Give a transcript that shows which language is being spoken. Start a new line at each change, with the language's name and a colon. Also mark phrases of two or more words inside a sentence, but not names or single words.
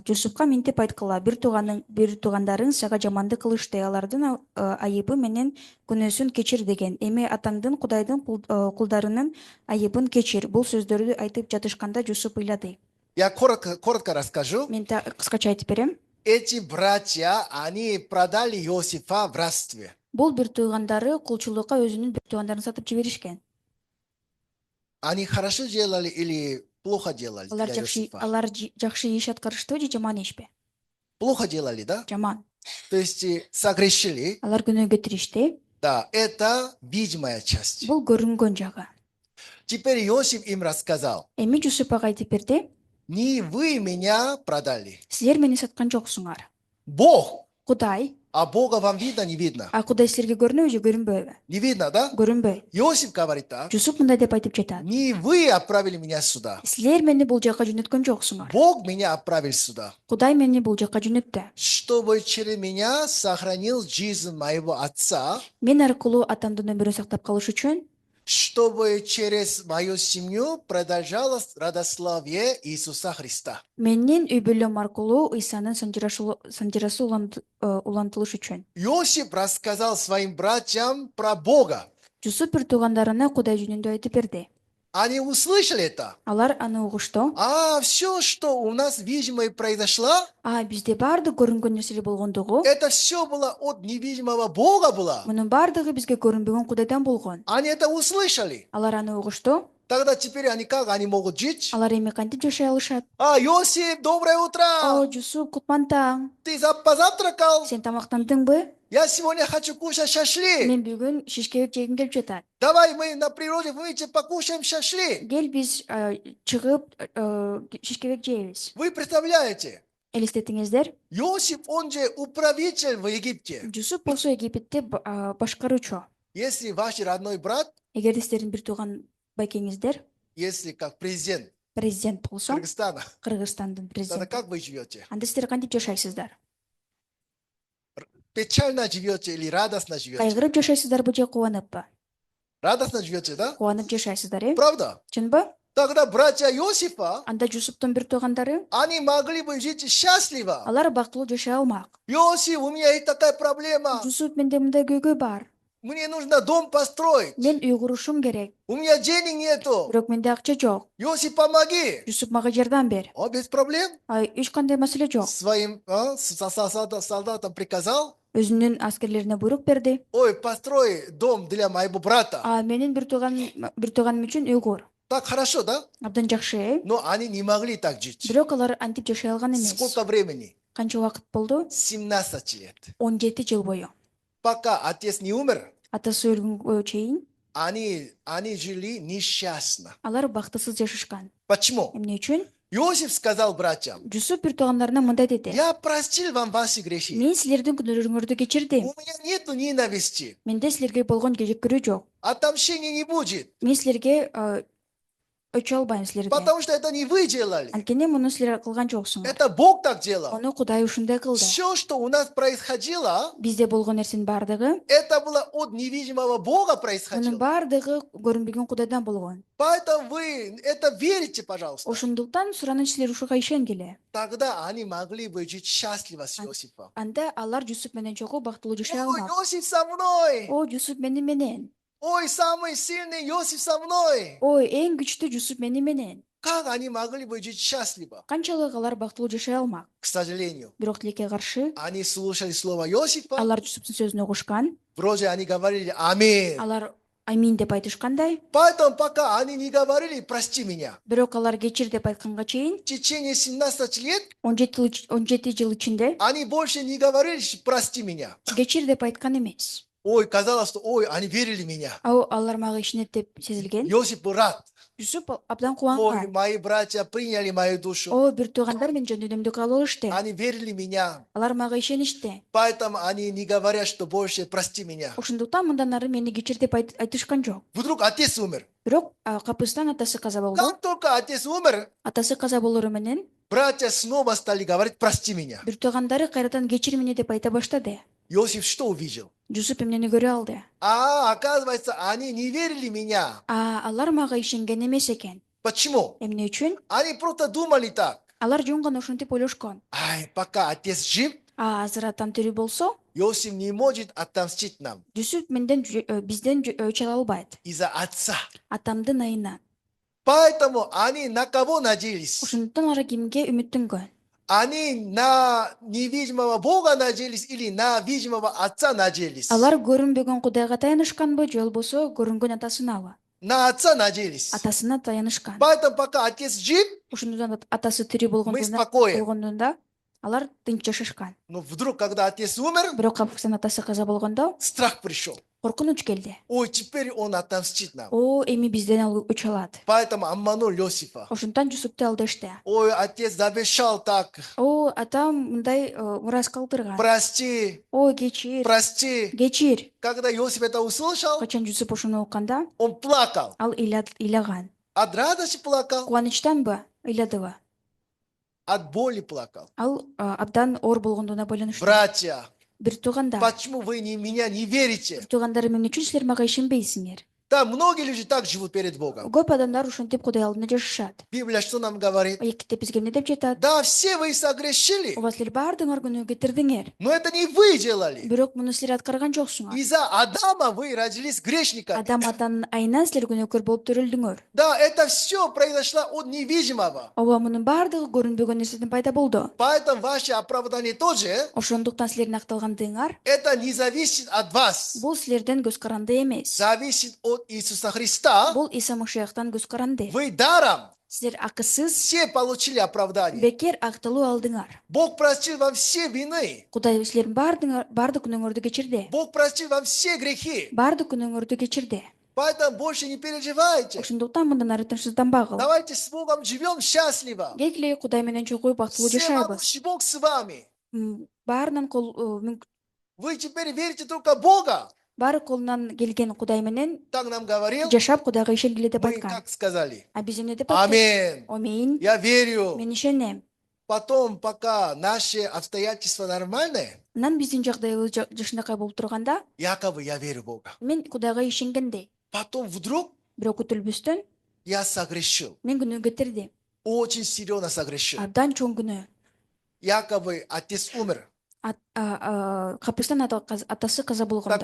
Kyrgyz: Жусупка минтип айткыла, бир туугандарың сага жамандык кылышты, алардын айыбы менен күнөөсүн кечир деген. Эми атаңдын Кудайдын кулдарынын айыбын кечир. Бул сөздөрдү айтып жатышканда Жусуп ыйлады.
Russian: Я коротко расскажу.
Kyrgyz: Мен кыскача айтып берем.
Russian: Эти братья, они продали Иосифа в рабстве.
Kyrgyz: Бул бир туугандары кулчулукка өзүнүн бир туугандарын сатып жиберишкен.
Russian: Они хорошо делали или плохо делали для Иосифа?
Kyrgyz: Алар жакшы иш аткарыштыбы же жаман ишпи?
Russian: Плохо делали, да?
Kyrgyz: Жаман.
Russian: То есть согрешили.
Kyrgyz: Алар күнөөгө киришти.
Russian: Да, это видимая часть.
Kyrgyz: Бул көрүнгөн жагы.
Russian: Теперь Иосиф им рассказал:
Kyrgyz: Эми Жусуп ага айтып берди.
Russian: не вы меня продали.
Kyrgyz: Силер мени саткан жоксуңар.
Russian: Бог.
Kyrgyz: Кудай.
Russian: А Бога вам видно, не видно?
Kyrgyz: А Кудай силерге көрүнөбү же көрүнбөйбү?
Russian: Не видно, да?
Kyrgyz: Көрүнбөйт.
Russian: Иосиф говорит так:
Kyrgyz: Жусуп мындай деп айтып жатат.
Russian: не вы отправили меня сюда.
Kyrgyz: Силер мени бул жакка жөнөткөн жоксуңар.
Russian: Бог меня отправил сюда,
Kyrgyz: Кудай мени бул жакка жөнөттү.
Russian: чтобы через меня сохранил жизнь моего отца,
Kyrgyz: Мен аркылуу атамдын өмүрүн сактап калыш үчүн,
Russian: чтобы через мою семью продолжалось родословие Иисуса Христа.
Kyrgyz: менин үй бүлөм аркылуу Исанын санжырасы улантылыш үчүн.
Russian: Иосиф рассказал своим братьям про Бога.
Kyrgyz: Жусуп бир туугандарына Кудай жөнүндө айтып берди.
Russian: Они услышали это.
Kyrgyz: Алар аны угушту.
Russian: А все, что у нас видимое произошло,
Kyrgyz: Бизде баардык көрүнгөн нерселер болгондугу,
Russian: это все было от невидимого Бога было.
Kyrgyz: мунун баардыгы бизге көрүнбөгөн Кудайдан болгон.
Russian: Они это услышали.
Kyrgyz: Алар аны угушту.
Russian: Тогда теперь они как они могут жить?
Kyrgyz: Алар эми кантип жашай алышат?
Russian: Иосиф, доброе утро!
Kyrgyz: Жусуп, кутман таң.
Russian: Ты позавтракал?
Kyrgyz: Сен тамактандыңбы?
Russian: Я сегодня хочу кушать шашлык.
Kyrgyz: Мен бүгүн шишкебек жегим келип жатат.
Russian: Давай мы на природе вместе покушаем шашлык.
Kyrgyz: Кел биз чыгып шишкебек жейбиз.
Russian: Вы представляете?
Kyrgyz: Элестетиңиздер,
Russian: Иосиф, он же управитель в Египте.
Kyrgyz: Жусуп болсо Египетте башкаруучу.
Russian: Если ваш родной брат,
Kyrgyz: Эгерде силердин бир тууган байкеңиздер
Russian: если как президент
Kyrgyz: президент болсо,
Russian: Кыргызстана,
Kyrgyz: Кыргызстандын
Russian: тогда
Kyrgyz: президенти,
Russian: как вы живете?
Kyrgyz: анда силер кантип жашайсыздар?
Russian: Печально живете или радостно живете?
Kyrgyz: Кайгырып жашайсыздарбы же кубаныппы?
Russian: Радостно живете, да?
Kyrgyz: Кубанып жашайсыздар,
Russian: Правда?
Kyrgyz: чынбы?
Russian: Тогда братья Иосифа,
Kyrgyz: Анда Жусуптун бир туугандары,
Russian: они могли бы жить счастливо.
Kyrgyz: алар бактылуу жашай алмак.
Russian: Иосиф, у меня есть такая проблема.
Kyrgyz: Жусуп, менде мындай көйгөй бар.
Russian: Мне нужно дом построить.
Kyrgyz: Мен үй курушум керек.
Russian: У меня денег нету.
Kyrgyz: Бирок менде акча жок.
Russian: Иосиф, помоги.
Kyrgyz: Жусуп, мага жардам бер.
Russian: Без проблем.
Kyrgyz: Эч кандай маселе жок.
Russian: Своим солдатам приказал:
Kyrgyz: Өзүнүн аскерлерине буйрук берди. ой,
Russian: построй дом для моего брата.
Kyrgyz: Менин бир тууганым үчүн үй кур.
Russian: Так хорошо, да?
Kyrgyz: Абдан жакшы.
Russian: Но они не могли так жить.
Kyrgyz: Бирок алар антип жашай алган эмес.
Russian: Сколько времени?
Kyrgyz: Канча убакыт болду?
Russian: 17 лет.
Kyrgyz: 17 жыл бою.
Russian: Пока отец не умер,
Kyrgyz: Атасы өлгөнгө чейин
Russian: они жили несчастно.
Kyrgyz: алар бактысыз жашашкан.
Russian: Почему?
Kyrgyz: Эмне үчүн?
Russian: Иосиф сказал братьям:
Kyrgyz: Жусуп бир туугандарына мындай деди.
Russian: я простил вам ваши грехи.
Kyrgyz: Мен силердин күнөөлөрүңөрдү кечирдим.
Russian: У меня нету ненависти.
Kyrgyz: Менде силерге болгон жеккөрүү жок.
Russian: Отомщения не будет.
Kyrgyz: Мен силерге өчө албайм силерге.
Russian: Потому что это не вы делали.
Kyrgyz: Анткени муну силер кылган жоксуңар.
Russian: Это Бог так делал.
Kyrgyz: Ону Кудай ушундай кылды.
Russian: Все, что у нас происходило,
Kyrgyz: Бизде болгон нерсенин баардыгы,
Russian: это было от невидимого Бога
Kyrgyz: мунун
Russian: происходило.
Kyrgyz: баардыгы көрүнбөгөн Кудайдан болгон.
Russian: Поэтому вы это верите, пожалуйста.
Kyrgyz: Ошондуктан сураныч силер ушуга ишенгиле.
Russian: Тогда они могли бы жить счастливо с Иосифом.
Kyrgyz: Анда алар Жусуп менен чогуу бактылуу жашай Ой, алмак.
Russian: Иосиф со мной!
Kyrgyz: Жусуп менен. Ой,
Russian: самый сильный Иосиф со мной!
Kyrgyz: Эң күчтүү Жусуп менен.
Russian: Как они могли бы жить счастливо?
Kyrgyz: Канчалык алар бактылуу жашай алмак.
Russian: К сожалению,
Kyrgyz: Бирок тилекке каршы,
Russian: они слушали слово Иосифа,
Kyrgyz: алар Жусуптун сөзүн угушкан.
Russian: вроде они говорили аминь.
Kyrgyz: Алар амин деп айтышкандай,
Russian: Поэтому пока они не говорили «прости меня»,
Kyrgyz: бирок алар кечир деп айтканга чейин
Russian: в течение 17 лет
Kyrgyz: 17 жыл ичинде
Russian: они больше не говорили «прости меня».
Kyrgyz: кечир деп айткан эмес. Ой,
Russian: казалось, что ой, они верили в меня.
Kyrgyz: Алар мага ишенет деп сезилген.
Russian: Иосиф был рад.
Kyrgyz: Юсуп абдан Ой, кубанган.
Russian: мои братья приняли мою душу. О,
Kyrgyz: бир туугандар менин жөндөмдү кабыл алышты.
Russian: Они верили в меня.
Kyrgyz: Алар мага ишеништи.
Russian: Поэтому они не говорят, что больше прости меня.
Kyrgyz: Ошондуктан мындан ары мени кечир деп айтышкан жок.
Russian: Вдруг отец умер.
Kyrgyz: Бирок капыстан атасы каза болду.
Russian: Как только отец умер,
Kyrgyz: Атасы каза болору менен
Russian: братья снова стали говорить «прости меня».
Kyrgyz: бир туугандары кайрадан кечир мени деп айта баштады.
Russian: Иосиф что увидел?
Kyrgyz: Жусуп эмнени көрө алды?
Russian: Оказывается, они не верили в меня.
Kyrgyz: Алар мага ишенген эмес экен.
Russian: Почему?
Kyrgyz: Эмне үчүн?
Russian: Они просто думали так.
Kyrgyz: Алар жөн гана ошентип ойлошкон. Ай,
Russian: пока отец жив,
Kyrgyz: Азыр атам тирүү болсо,
Russian: Иосиф не может отомстить нам
Kyrgyz: Жусуп бизден өч ала албайт.
Russian: из-за отца.
Kyrgyz: Атамдын айынан.
Russian: Поэтому они на кого надеялись?
Kyrgyz: Ошондуктан алар кимге үмүттөнгөн?
Russian: Они на невидимого Бога надеялись или на видимого Отца надеялись?
Kyrgyz: Алар көрүнбөгөн Кудайга таянышканбы, же болбосо көрүнгөн атасынабы?
Russian: На Отца надеялись.
Kyrgyz: Атасына таянышкан.
Russian: Поэтому пока отец жив,
Kyrgyz: Ошондуктан атасы тирүү
Russian: мы спокоен.
Kyrgyz: болгондо алар тынч жашашкан.
Russian: Но вдруг, когда отец умер,
Kyrgyz: Бирок капкыстан атасы каза болгондо
Russian: страх пришел.
Kyrgyz: коркунуч келди. Ой,
Russian: теперь он отомстит нам. О,
Kyrgyz: эми бизден ал өч алат.
Russian: Поэтому обманул Иосифа.
Kyrgyz: Ошондуктан Жусупту алдашты. Ой,
Russian: отец завещал так. О,
Kyrgyz: атам мындай мурас калтырган.
Russian: Прости,
Kyrgyz: О, кечир.
Russian: прости.
Kyrgyz: Кечир.
Russian: Когда Иосиф это услышал,
Kyrgyz: Качан Жусуп ошону укканда,
Russian: он плакал.
Kyrgyz: ал ыйлаган.
Russian: От радости плакал,
Kyrgyz: Кубанычтанбы, ыйладыбы?
Russian: от боли плакал.
Kyrgyz: Ал абдан оор болгондугуна байланыштуу.
Russian: Братья,
Kyrgyz: Бир тууганда,
Russian: почему вы меня не верите?
Kyrgyz: бир туугандарым эмне үчүн силер мага ишенбейсиңер?
Russian: Да, многие люди так живут перед Богом.
Kyrgyz: Көп адамдар ушинтип Кудай алдында жашашат.
Russian: Библия что нам говорит?
Kyrgyz: Китеп бизге эмне деп жатат?
Russian: Да, все вы согрешили,
Kyrgyz: Ооба силер баардыгыңар күнөө кетирдиңер.
Russian: но это не вы делали.
Kyrgyz: Бирок муну силер аткарган жоксуңар.
Russian: Из-за Адама вы родились грешниками.
Kyrgyz: Адам атанын айынан силер күнөөкөр болуп төрөлдүңөр.
Russian: Да, это все произошло от невидимого.
Kyrgyz: Ооба мунун баардыгы көрүнбөгөн нерседен пайда болду.
Russian: Поэтому ваше оправдание тоже,
Kyrgyz: Ошондуктан силердин акталгандыгыңар
Russian: это не зависит от вас.
Kyrgyz: бул силерден көз каранды эмес.
Russian: Зависит от Иисуса Христа.
Kyrgyz: Бул Иса Машияктан көз каранды.
Russian: Вы даром
Kyrgyz: Силер акысыз
Russian: все получили оправдание.
Kyrgyz: бекер акталуу алдыңар.
Russian: Бог простил вам все вины.
Kyrgyz: Кудай силердин баардык күнөөңөрдү кечирди.
Russian: Бог простил вам все грехи.
Kyrgyz: Баардык күнөөңөрдү кечирди.
Russian: Поэтому больше не переживайте.
Kyrgyz: Ошондуктан мындан ары тынчсызданбагыл.
Russian: Давайте с Богом живем счастливо.
Kyrgyz: Келгиле Кудай менен чогуу бактылуу жашайбыз.
Russian: Всемогущий Бог с вами.
Kyrgyz: Баарынан
Russian: Вы теперь верите только в Бога.
Kyrgyz: баары колунан келген Кудай менен
Russian: Так нам говорил.
Kyrgyz: жашап Кудайга ишенгиле деп
Russian: Мы
Kyrgyz: айткан.
Russian: как сказали?
Kyrgyz: А биз эмне деп айттык?
Russian: Аминь.
Kyrgyz: Амин.
Russian: Я верю.
Kyrgyz: Мен ишенем.
Russian: Потом, пока наши обстоятельства нормальные,
Kyrgyz: Анан биздин жагдайыбыз жакшынакай болуп турганда,
Russian: якобы я верю в Бога.
Kyrgyz: мен Кудайга ишенгендей.
Russian: Потом вдруг
Kyrgyz: Бирок күтүлбөстөн
Russian: я согрешил.
Kyrgyz: мен күнөө кетирдим.
Russian: Очень серьезно согрешил.
Kyrgyz: Абдан чоң күнөө.
Russian: Якобы отец умер.
Kyrgyz: Капыстан атасы каза болгондой.